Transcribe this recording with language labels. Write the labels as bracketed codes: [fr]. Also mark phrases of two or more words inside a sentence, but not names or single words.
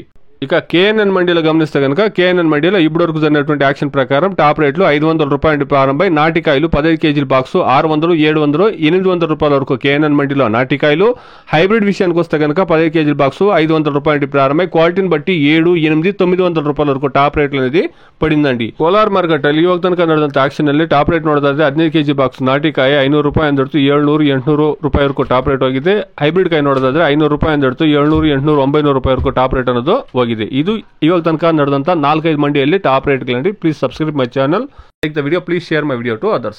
[te] ఇక కేఎన్ఎన్ మండీలో గమనిస్తే కనుక కేఎన్ఎన్ మండీలో ఇప్పుడు వరకు జరిగినటువంటి యాక్షన్ ప్రకారం [en] top rates [te] 500 రూపాయల నుండి ప్రారంభమై నాటికాయలు 15 కేజీల బాక్సు 600, 700, 800 రూపాయల వరకు కేఎన్ఎన్ మండీలో నాటికాయలు. హైబ్రిడ్ విషయానికి వస్తే కనుక 15 కేజీల బాక్సు 500 రూపాయల నుండి ప్రారంభమై క్వాలిటీని బట్టి 7, 8, 900 రూపాయల వరకు [en] top rates [te] అనేది పడిందండి. [kn] కోలార్ మార్కెಟ್ ಅಲ್ಲಿ ಇವಾಗ ತನಕ ನಡೆದಂತ ಆಕ್ಷನ್ ಅಲ್ಲಿ [en] top rate [kn] ನೋಡೋದಾದ್ರೆ 15 ಕೆಜಿ ಬಾಕ್ಸ್ ನಾಟಿಕಾಯಿ 500 ರೂಪಾಯಿ ಅಂದಿಡ್ತು 700, 800 ರೂಪಾಯಿ ವರೆಗೂ [en] top rate [kn] ಹೋಗಿದೆ. ಹೈಬ್ರಿಡ್ ಕಾಯಿ ನೋಡೋದಾದ್ರೆ 500 ರೂಪಾಯಿ ಅಂದಿಡ್ತು 700, 800, 900 ರೂಪಾಯಿ ವರೆಗೂ [en] top rate [kn] ಅನ್ನೋದು ಹೋಗಿದೆ. ಇದು ಇವಾಗ ತನಕ ನಡೆದಂತ 4-5 ಮಂಡಿಯಲ್ಲಿ [en] top rates. please subscribe my channel, like the video, please share my video to others.